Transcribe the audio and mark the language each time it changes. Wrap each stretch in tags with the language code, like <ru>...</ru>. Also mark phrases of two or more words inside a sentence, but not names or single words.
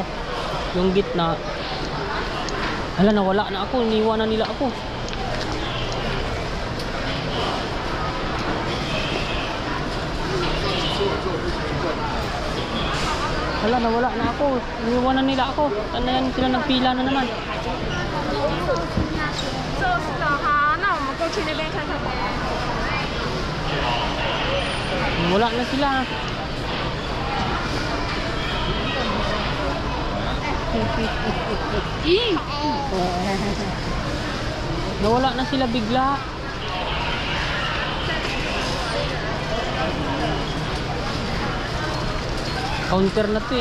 <tl>Yung gitna. Hala, nawala na ako. Iniwan na nila ako. Hala, nawala na ako. Iniwan na nila ako. Saan na yan sila nagpila na naman?</tl> <zh>就是的，好，那我们过去那边看看。</zh> <tl>Wala na sila. Nawala na sila bigla. Counter na to eh.</tl>